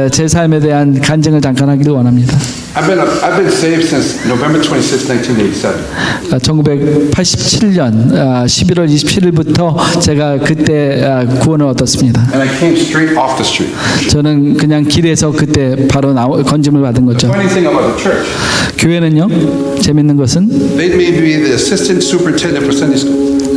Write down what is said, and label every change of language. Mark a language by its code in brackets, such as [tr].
[ko] 제 삶에 대한 간증을 잠깐 하기를 원합니다. [en] I've been saved since November 26, 1987. [ko] 1987년 11월 27일부터 제가 그때 구원을 얻었습니다. [en] And I came straight off the street. [ko] 저는 그냥 길에서 그때 바로 건짐을 받은 거죠. [en] Funny thing about the church, [ko] 교회는요, 재밌는 것은 [en] they made me the assistant superintendent for Sunday school.